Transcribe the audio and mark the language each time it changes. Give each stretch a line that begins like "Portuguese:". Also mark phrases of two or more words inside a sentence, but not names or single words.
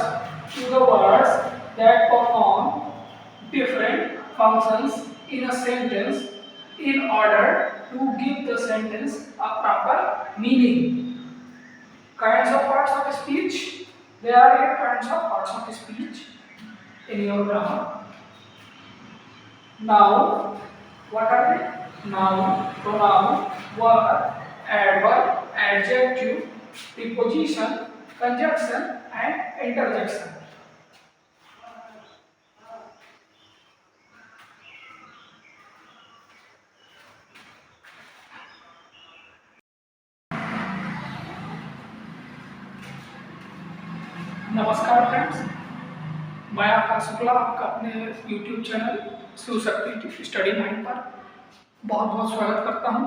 English: to the words that perform different functions in a sentence in order to give the sentence a proper meaning. Kinds of parts of speech. There are 8 kinds of parts of speech in your grammar. Noun. What are they? Noun, pronoun, verb, adverb, adjective, preposition, conjunction and interjection.
Hindi: नमस्कार फ्रेंड्स, मैं आकाश शुक्ला आपका अपने YouTube चैनल शिवशक्ति स्टडी माइंड पर बहुत बहुत स्वागत करता हूं।